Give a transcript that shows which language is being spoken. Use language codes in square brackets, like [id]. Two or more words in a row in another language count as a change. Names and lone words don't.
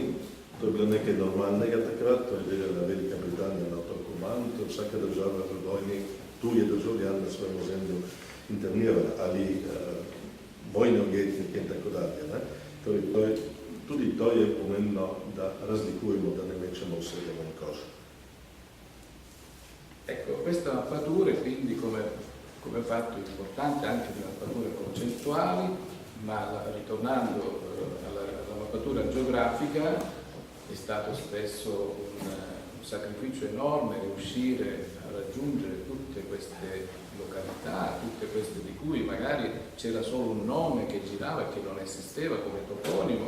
[sl] To je bilo nekaj normalnega takrat, to je delala Velika Britanija na otoku Man, to je vsaka država v vojni tuje državljane na svojem ozemlju internirala, ali vojne ujetnike in tako dalje. Torej, tudi to je pomembno, da razlikujemo, da ne mečemo vsega v koš. [it] Ecco, queste mappature quindi come fatto importante anche di mappature concettuali, ma ritornando alla mappatura geografica, è stato spesso un sacrificio enorme riuscire a raggiungere tutte queste località, tutte queste di cui magari c'era solo un nome che girava e che non esisteva come toponimo.